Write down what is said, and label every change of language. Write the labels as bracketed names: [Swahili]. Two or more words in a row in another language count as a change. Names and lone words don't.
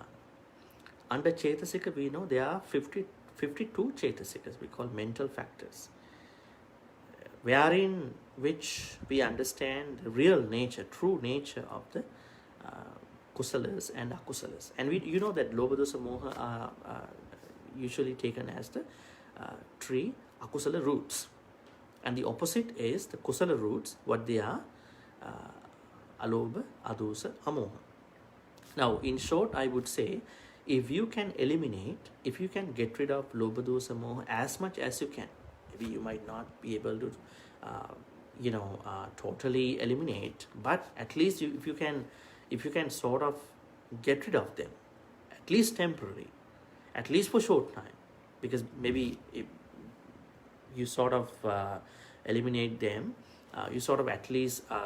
[English] Under Cetasika, we know there are 52 Cetasikas, we call mental factors, wherein which we understand the real nature, true nature of the kusalas and akusalas. And you know that [Pali] Loka, Dosa, Moha [English] are usually taken as the three akusala roots. And the opposite is the kusala roots, what they are, [Pali] alobha, adosa, amoha. [English] Now, in short, I would say, if you can eliminate, if you can get rid of [Pali] lobha, dosa, moha [English] as much as you can, maybe you might not be able to, totally eliminate, but at least if you can sort of get rid of them, at least temporarily, at least for short time, because maybe if you sort of eliminate them, you sort of at least